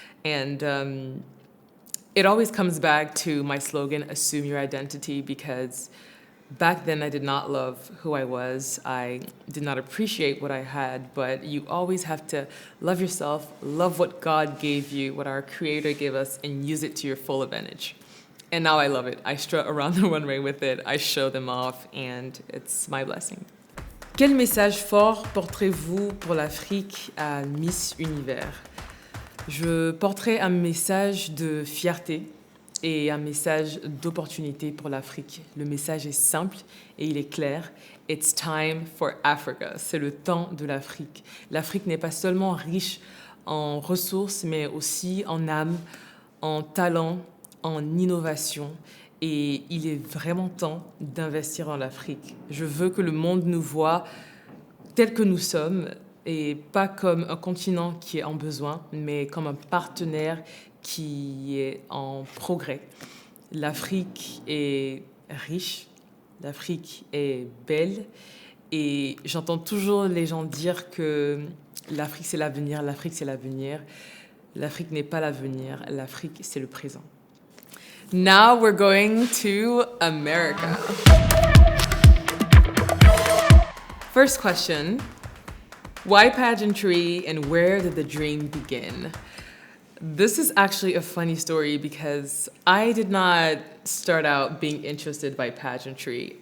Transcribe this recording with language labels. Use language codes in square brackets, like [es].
[en] And it always comes back to my slogan, assume your identity, because back then I did not love who I was. I did not appreciate what I had, but you always have to love yourself, love what God gave you, what our Creator gave us, and use it to your full advantage. And now I love it. I strut around the runway with it, I show them off, and it's my blessing. [fr] Quel message fort porterez-vous pour l'Afrique à Miss Univers? Je porterai un message de fierté et un message d'opportunité pour l'Afrique. Le message est simple et il est clair. [en] It's time for Africa. [fr] C'est le temps de l'Afrique. L'Afrique n'est pas seulement riche en ressources, mais aussi en âme, en talent, en innovation. Et il est vraiment temps d'investir en l'Afrique. Je veux que le monde nous voie tel que nous sommes, et pas comme un continent qui est en besoin, mais comme un partenaire qui est en progrès. L'Afrique est riche, l'Afrique est belle, et j'entends toujours les gens dire que l'Afrique c'est l'avenir, l'Afrique c'est l'avenir. L'Afrique n'est pas l'avenir, l'Afrique c'est le présent. [en] Now we're going to America. First question. Why pageantry and where did the dream begin? This is actually a funny story because I did not start out being interested by pageantry.